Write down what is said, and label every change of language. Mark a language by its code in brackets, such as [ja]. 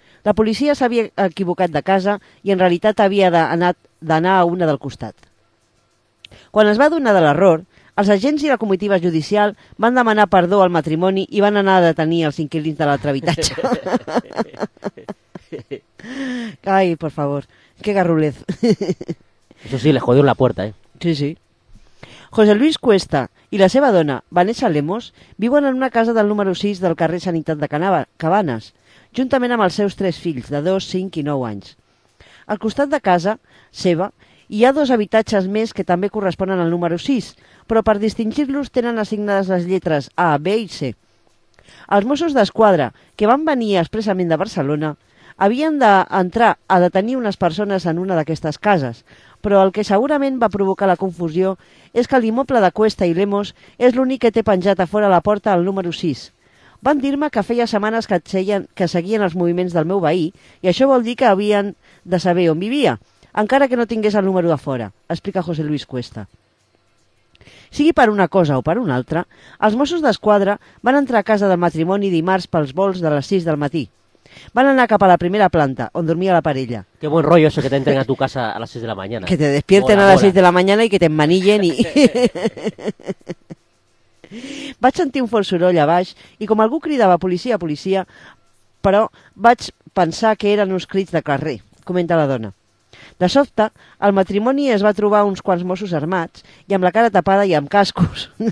[ca] La policia s'havia equivocat de casa i en realitat havia d'anar a una del costat. Quan es va adonar de l'error, els agents i la comitiva judicial van demanar perdó al matrimoni i van anar a detenir els inquilins de l'altre habitatge. [es] Ai, por favor, qué garrulez. Eso sí, les jodió la puerta, ¿eh? Sí, sí. [ca] José Luis Cuesta i la seva dona, Vanessa Lemos, viuen en una casa del número 6 del carrer Sanitat de Cabanes, juntament amb els seus tres fills, de 2, 5 i 9 anys. Al costat de casa seva hi ha dos habitatges més que també corresponen al número 6, però per distingir-los tenen assignades les lletres A, B i C. Els Mossos d'Esquadra, que van venir expressament de Barcelona, havien d'entrar a detenir unes persones en una d'aquestes cases, però el que segurament va provocar la confusió és que l'immoble de Cuesta i Lemos és l'únic que té penjat a fora la porta al número 6. Van dir-me que feia setmanes que seguien els moviments del meu veí i això vol dir que havien de saber on vivia, encara que no tingués el número a fora, explica José Luis Cuesta. Sigui per una cosa o per una altra, els Mossos d'Esquadra van entrar a casa del matrimoni dimarts pels vols de les 6 del matí. Van anar cap a la primera planta, on dormia la parella. [es] Qué buen rollo eso que te entren a tu casa a las 6 de la mañana. Que te despierten mola, a las 6 de la mañana y que te emmanillen. [ca] Vaig sentir un fort soroll a baix i com algú cridava policia, policia, però vaig pensar que eren uns crits de carrer, comenta la dona. De sobte, el matrimoni es va trobar uns quants Mossos armats i amb la cara tapada i amb cascos.